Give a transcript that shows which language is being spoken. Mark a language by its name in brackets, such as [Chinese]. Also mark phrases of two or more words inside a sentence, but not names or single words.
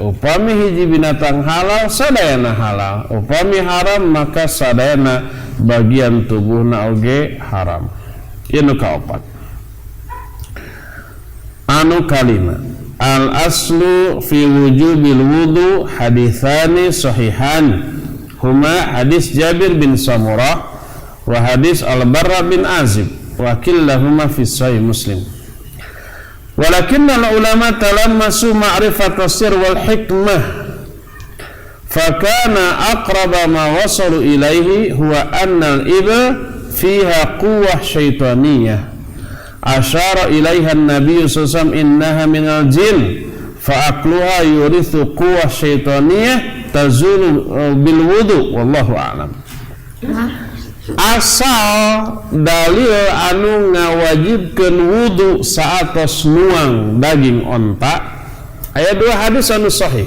[Sundanese] Upami hiji binatang halal sadayana halal, upami haram maka sadayana bagian tubuhna oge haram. Ieu nu kaopat. Anu kalima, [Arabic] الأصل في وجوب الوضوء حديثان صحيحان. هما حديث جابر بن سمرة وحديث البراء بن عازب وكلاهما في صحيح مسلم. ولكن العلماء تلمسوا معرفة السر والحكمة فكان أقرب ما وصلوا إليه هو أن الإبل فيها قوة شيطانية أشار إليها النبي صلى الله عليه وسلم إنها من الجن فأكلها يورث قوة شيطانية تزول بالوضوء والله أعلم. [Sundanese] asal dalil anu ngawajibkeun wudu saatos nuang daging onta aya 2 hadis anu sahih.